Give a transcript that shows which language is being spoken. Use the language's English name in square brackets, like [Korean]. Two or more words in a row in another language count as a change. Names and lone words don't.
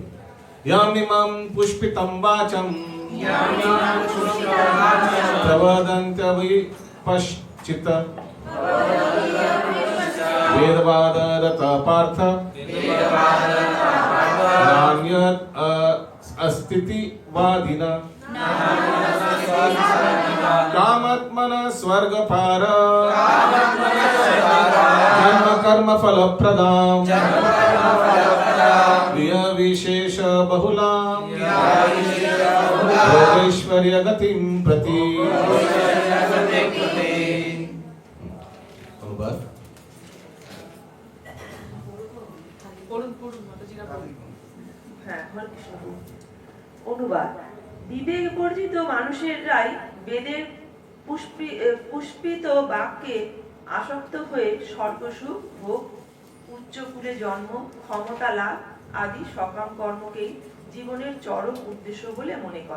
[Sanskrit] ইয়ামিমাম পুষ্পিতম বাচম প্রবদন্ত বিপশ্চিত বেদবাদরত পার্থ নান্যৎ অস্তিতি বাদিনা कामात्मना स्वर्गपार जन्म कर्म फलप्रदां प्रिय विशेष बहुलां भोगेश्वर्य गतिं प्रति। अनुवाद। [Bangla] হ্যাঁ, হরে কৃষ্ণ। অনুবাদ। বিবেক বর্জিত মানুষেরাই বেদের পুষ্পিত বাক্যে আসক্ত হয়ে স্বর্গসুখ ভোগ, উচ্চকুলে জন্ম, ক্ষমতা লাভ আদি সকাম কর্মকেই জীবনের চরম উদ্দেশ্য বলে মনে করে।